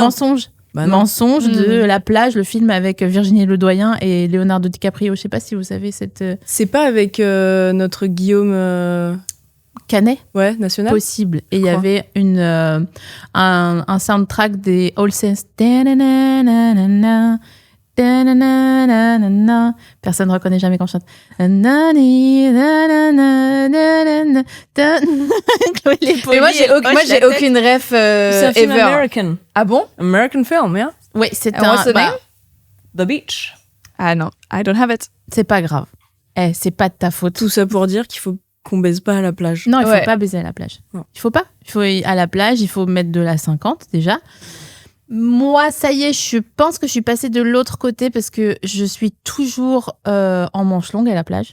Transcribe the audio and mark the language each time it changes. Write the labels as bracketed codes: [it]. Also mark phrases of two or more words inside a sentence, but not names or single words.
[fr] mensonge. Bah non. Mensonge de La Plage, le film avec Virginie Ledoyen et Leonardo DiCaprio. Je sais pas si vous savez cette C'est pas avec notre Guillaume... Canet. Ouais, national? Possible. Et il y crois. avait un soundtrack des All Saints. Ta-na-na-na-na-na, ta-na-na-na-na-na. Personne ne reconnaît jamais quand je chante. Na-na-ni-na-na-na-na-na, ta- Chloé Lépoli Mais moi, et j'ai hoche la tête. aucune ref C'est un film ever. American. Ah bon? [en] American film, yeah. [fr] Ouais, c'est [en] And what's the name? The Beach. [fr] Ah non, [en] I don't have it. [fr] c'est pas grave. C'est pas de ta faute. Tout ça pour dire qu'il faut qu'on baise pas à la plage. Non, il faut Ouais. pas baiser à la plage. Non. Il faut pas. Il faut à la plage, il faut mettre de la 50 déjà. Moi, ça y est, je pense que je suis passée de l'autre côté parce que je suis toujours en manche longue à la plage.